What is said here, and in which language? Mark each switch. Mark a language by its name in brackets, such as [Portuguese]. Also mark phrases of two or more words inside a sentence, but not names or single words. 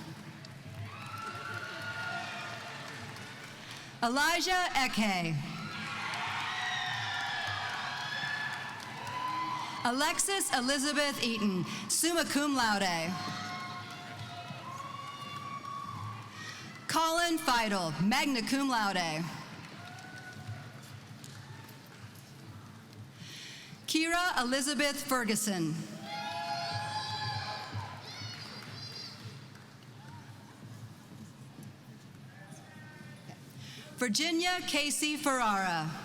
[English] Elijah Eke. Alexis Elizabeth Eaton, [Latin] summa cum laude. [English] Colin Feidel, [Latin] magna cum laude. [English] Kira Elizabeth Ferguson. Virginia Casey Ferrara.